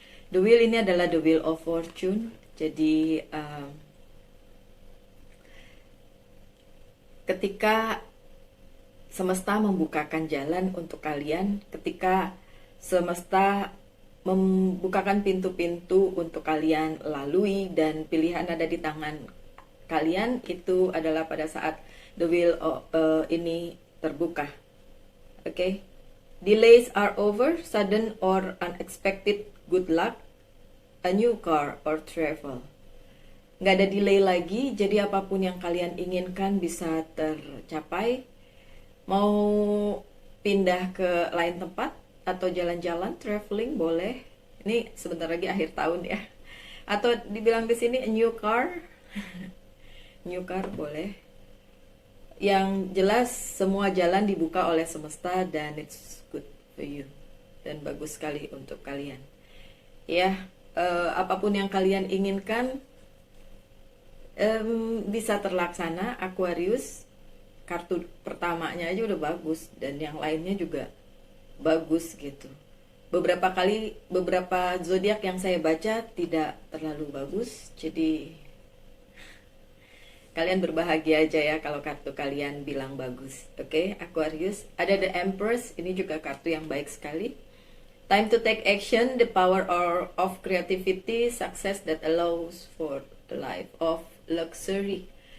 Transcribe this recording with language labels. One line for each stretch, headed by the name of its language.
Indonesian: The wheel ini adalah the wheel of fortune. Jadi ketika semesta membukakan jalan untuk kalian, ketika semesta membukakan pintu-pintu untuk kalian lalui dan pilihan ada di tangan kalian, itu adalah pada saat the wheel ini terbuka. Okay?
English: Delays are over, sudden or unexpected good luck, a new car or travel.
Indonesian: Nggak ada delay lagi, jadi apapun yang kalian inginkan bisa tercapai. Mau pindah ke lain tempat atau jalan-jalan, traveling boleh. Ini sebentar lagi akhir tahun ya. Atau dibilang di sini a new car, new car boleh. Yang jelas semua jalan dibuka oleh semesta dan
English: it's good for you
Indonesian: dan bagus sekali untuk kalian. Ya, apapun yang kalian inginkan bisa terlaksana. Aquarius, kartu pertamanya aja udah bagus dan yang lainnya juga bagus gitu. Beberapa zodiak yang saya baca tidak terlalu bagus, jadi kalian berbahagia aja ya kalau kartu kalian bilang bagus. Oke, Aquarius. Ada the Empress, ini juga kartu yang baik sekali.
English: Time to take action, the power of creativity, success that allows for a life of luxury.